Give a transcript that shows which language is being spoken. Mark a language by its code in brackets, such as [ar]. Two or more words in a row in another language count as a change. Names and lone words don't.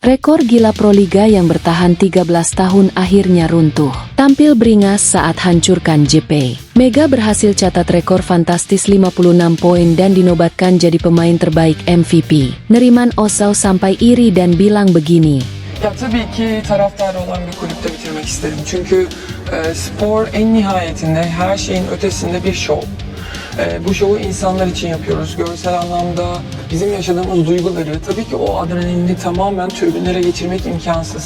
[id] Rekor gila Proliga yang bertahan 13 tahun akhirnya runtuh. Tampil beringas saat hancurkan JP. Mega berhasil catat rekor fantastis 56 poin dan dinobatkan jadi pemain terbaik MVP. Neriman Osao sampai iri dan bilang begini. [tr] Ya tabii ki taraftarı olan bir kulüpte bitirmek isterim. Çünkü spor en nihayetinde her şeyin ötesinde bir şov. Bu şovu insanlar için yapıyoruz. Görsel anlamda bizim yaşadığımız duyguları, tabii ki o adrenalini tamamen tribünlere geçirmek imkansız.